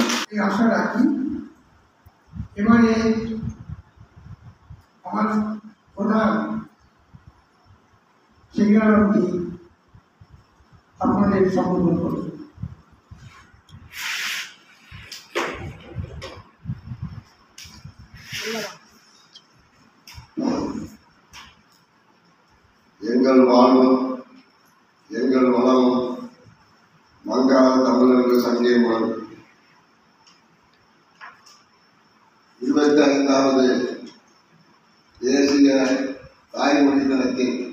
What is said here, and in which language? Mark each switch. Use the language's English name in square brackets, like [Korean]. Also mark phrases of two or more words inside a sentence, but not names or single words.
[Bangla] এই আশা রাখি। এবারে আমার প্রধান সিঙ্গারামজি আপনাদের সম্বোধন করবেন। [Tamil] எங்கள் வாழ்வும் எங்கள் வளமும் மங்காத தமிழர்கள் சங்கேமம் 25வது தேசிய தாய்மொழி தினத்தை